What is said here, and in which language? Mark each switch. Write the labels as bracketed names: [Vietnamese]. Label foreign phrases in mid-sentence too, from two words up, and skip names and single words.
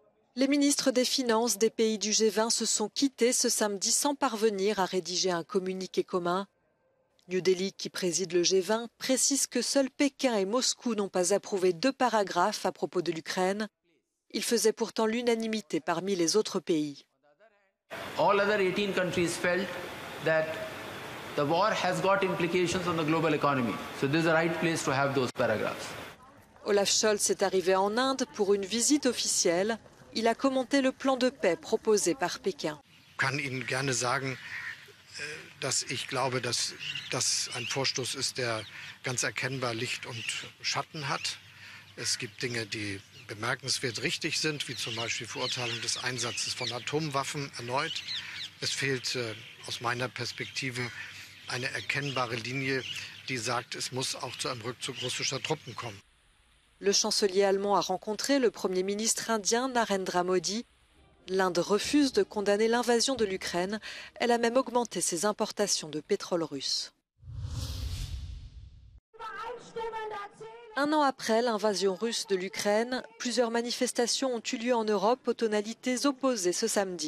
[French] Les ministres des Finances des pays du G20 se sont quittés ce samedi sans parvenir à rédiger un communiqué commun. New Delhi, qui préside le G20, précise que seuls Pékin et Moscou n'ont pas approuvé 2 paragraphes à propos de l'Ukraine. Il faisait pourtant l'unanimité parmi les autres pays. [English] All other 18 countries felt that the war has got implications on the global economy. So this is the right place to have those paragraphs. [French] Olaf Scholz est arrivé en Inde pour une visite officielle. Il a commenté le plan de paix proposé par Pékin. [German] Ich kann Ihnen gerne sagen, dass ich glaube, dass das ein Vorstoß ist, der ganz erkennbar Licht und Schatten hat. Es gibt Dinge, die bemerkenswert richtig sind, wie zum Beispiel Verurteilung des Einsatzes von Atomwaffen erneut. Es fehlt aus meiner Perspektive eine erkennbare Linie, die sagt, es muss auch zu einem Rückzug russischer Truppen kommen. [French] Le chancelier allemand a rencontré le Premier ministre indien Narendra Modi. L'Inde refuse de condamner l'invasion de l'Ukraine. Elle a même augmenté ses importations de pétrole russe. Un an après l'invasion russe de l'Ukraine, plusieurs manifestations ont eu lieu en Europe aux tonalités opposées ce samedi.